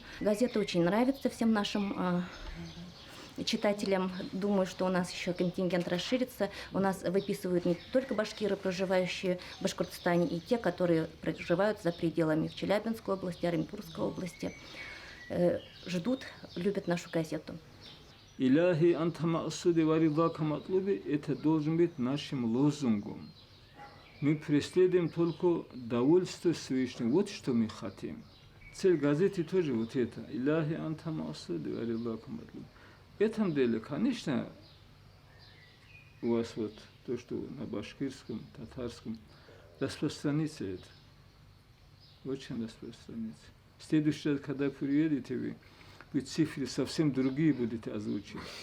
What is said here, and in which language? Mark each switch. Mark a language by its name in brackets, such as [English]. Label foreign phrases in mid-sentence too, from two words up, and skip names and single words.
[Russian] Газета очень нравится всем нашим читателям. Думаю, что у нас еще контингент расширится. У нас выписывают не только башкиры, проживающие в Башкортостане, и те, которые проживают за пределами в Челябинской области, Оренбургской области. Ждут, любят нашу газету. [Arabic] إلهي أنت مقصودي ورضاك مطلوبي, [Russian] это должен быть нашим лозунгом. Мы преследуем только довольство Всевышнего. Вот что мы хотим. Цель газеты тоже вот это. [Arabic] إلهي أنت مقصودي ورضاك مطلوبي. [Russian] В этом деле, конечно, у вас вот то, что на башкирском, татарском, распространится это. Очень распространится. В следующий раз, когда приедете вы цифры совсем другие будете озвучивать.